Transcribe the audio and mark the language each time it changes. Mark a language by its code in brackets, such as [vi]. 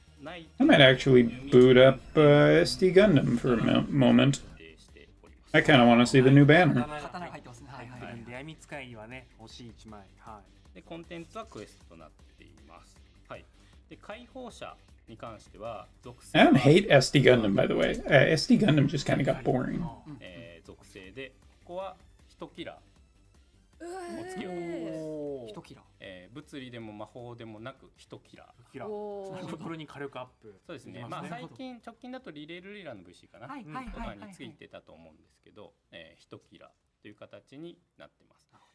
[en] I might actually boot up SD Gundam for a moment. I kind of want to see the new banner. [ja] 闇使いにはね、欲しい1枚。はい。で、コンテンツはクエストとなっています。はい。で、解放者に関しては属性 [en] I don't hate SD Gundam, by the way. SD Gundam just kind of got boring. [ja] 属性で、ここは1キラをつけようと思います。 1キラ。物理でも魔法でもなく1キラ。これに火力アップ。そうですね。まあ最近直近だとリレールリラの VC かな。とかについてたと思うんですけど、1キラという形になってます。